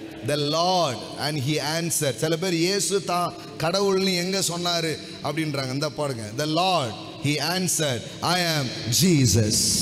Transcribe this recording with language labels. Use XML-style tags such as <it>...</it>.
<en>The Lord, and he answered.</en> <ta>சில பேர் இயேசு தான் கடவுள்னு எங்க சொன்னாரு அப்படின்றாங்க. இந்த பாருங்க,</ta> <en>the Lord, he answered, I am Jesus.</en>